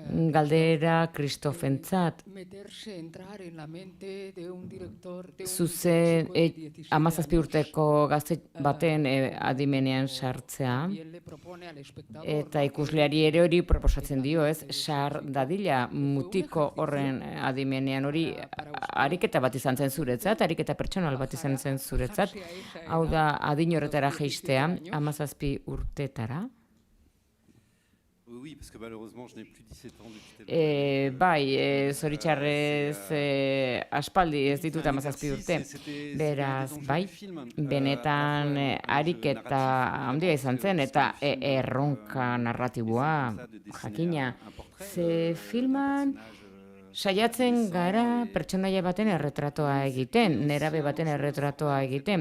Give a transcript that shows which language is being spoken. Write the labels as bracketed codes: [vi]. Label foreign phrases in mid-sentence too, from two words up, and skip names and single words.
[eu] galdera Kristofentzat. Zuzen 17 urteko gazte baten adimenean sartzea, eta ikusleari ere hori proposatzen dio, ez? Sar dadila mutiko horren adimenean hori ariketa bat izan zen zuretzat, ariketa pertsonal bat izan zen zuretzat, hau da adin horretara jaistea, 17 urtetara. [fr] Oui, parce que malheureusement, je n'ai plus 17 ans depuis tellement. [eu] Bai, zoritxarrez aspaldi ez ditut 17 urte. Beraz, bai, benetan ariketa handia izan zen, eta erronka narratiboa, jakina. Ze filman saiatzen gara pertsonaia baten erretratoa egiten, nerabe baten erretratoa egiten.